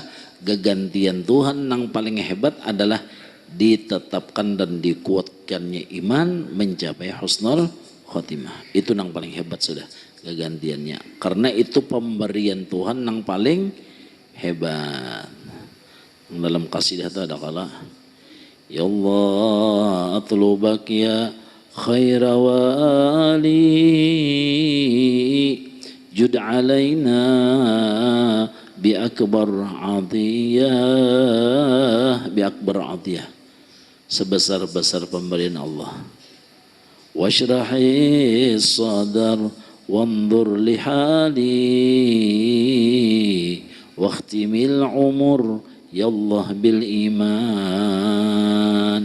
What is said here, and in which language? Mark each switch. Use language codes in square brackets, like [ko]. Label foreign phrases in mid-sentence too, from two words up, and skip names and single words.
[bjn] Kegantian Tuhan nang paling hebat adalah ditetapkan dan dikuatkannya iman mencapai [ar] حسن الخاتمة. [bjn] Itu nang paling hebat sudah kegantiannya. Karena itu pemberian Tuhan nang paling hebat. Dalam qasidah itu ada kala [ar] يا الله أطلبك يا خير ولي جد علينا بأكبر عطية، بأكبر عطية, [bjn] sebesar-besar pemberian Allah. [ar] واشرح صدري وانظر لحالي واختم الأمور يا الله بالإيمان.